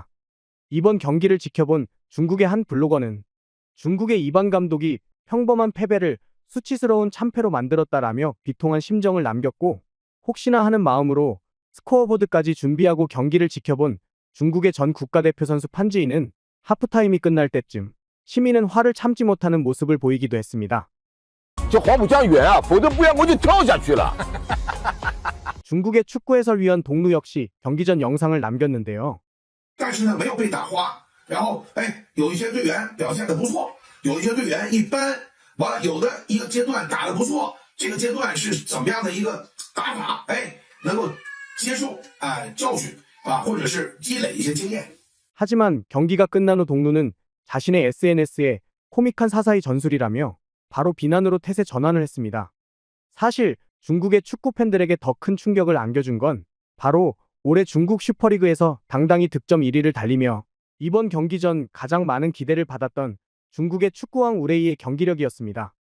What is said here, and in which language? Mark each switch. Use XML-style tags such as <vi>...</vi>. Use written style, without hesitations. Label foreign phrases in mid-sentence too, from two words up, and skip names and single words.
<ko>이번 경기를 지켜본 중국의 한 블로거는 중국의 이반 감독이 평범한 패배를 수치스러운 참패로 만들었다라며 비통한 심정을 남겼고 혹시나 하는 마음으로 스코어보드까지 준비하고 경기를 지켜본 중국의 전 국가대표 선수 판지인은 하프타임이 끝날 때쯤 시민은 화를 참지 못하는 모습을 보이기도 했습니다.</ko> <zh>这黄浦江远啊，否则不然我就跳下去了。</zh> <ko>중국의 축구 해설위원 동루 역시 경기 전 영상을 남겼는데요.</ko> <zh>但是呢，没有被打花。然后，有一些队员表现得不错，有一些队员一般。完了，有的一个阶段打得不错，这个阶段是怎么样的一个打法？能够接受教训啊，或者是积累一些经验。</zh> <ko>하지만 경기가 끝난 후 동루는 자신의 SNS에 코믹한 사사의 전술이라며 바로 비난으로 태세 전환을 했습니다. 사실 중국의 축구 팬들에게 더 큰 충격을 안겨준 건 바로 올해 중국 슈퍼리그에서 당당히 득점 1위를 달리며 이번 경기 전 가장 많은 기대를 받았던 중국의 축구왕 우레이의 경기력이었습니다.</ko>